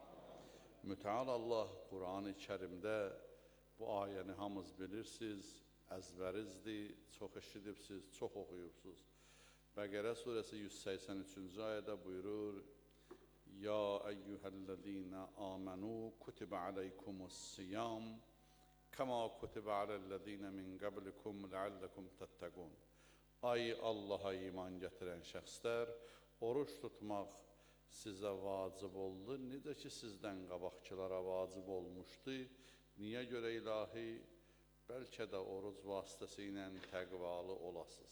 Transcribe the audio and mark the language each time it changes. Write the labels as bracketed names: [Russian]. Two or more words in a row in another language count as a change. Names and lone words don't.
[Azerbaijani] Mütəal Allah Quran-ı Kərimdə bu ayəni hamınız bilirsiniz, əzbərizdir, çox eşidibsiz, çox oxuyubsiz. Bəqərə surəsi 183-cü ayədə buyurur: [Arabic] يا أيها الذين آمنوا كتب عليكم الصيام كما كتب على الذين من قبلكم لعلكم تتقون. [Azerbaijani] Ay Allaha iman gətirən şəxslər, oruç tutmaq sizə vacib oldu, necə ki sizdən qabaqçılara vacib olmuşdu. Niyə görə ilahi? Bəlkə də oruc vasitəsilə təqvalı olasınız.